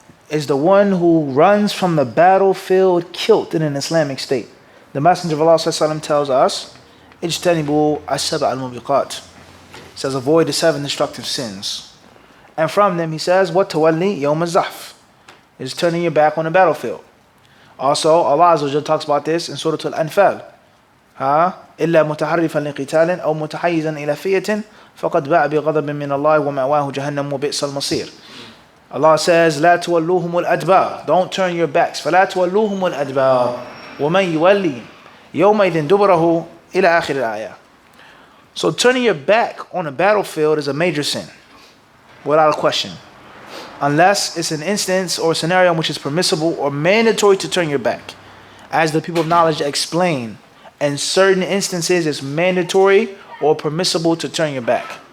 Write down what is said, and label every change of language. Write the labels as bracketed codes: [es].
[en] Is the one who runs from the battlefield killed in an Islamic state? The Messenger of Allah ﷺ tells us, "Ijtanibu as-sab'a al-mubiqat." Says, avoid the 7 destructive sins. And from them, he says, "What tawalli yawm az-zahf," is turning your back on the battlefield. Also, Allah Azza wa Jalla talks about this in Surah Al-Anfal. [ar] إلا متحرفا لقتال أو متحيزا إلى فئة فقد باع بغضب من الله ومأواه جهنم وبئس المصير. [en] Allah says, [ar] لا تولوهم الأدبار. [en] Don't turn your backs. [ar] فلا تولوهم الأدبار ومن يولي يومئذ دبره إلى آخر الآية. [en] So turning your back on a battlefield is a major sin, without a question. Unless it's an instance or scenario in which it's permissible or mandatory to turn your back. As the people of knowledge explain, in certain instances it's mandatory or permissible to turn your back.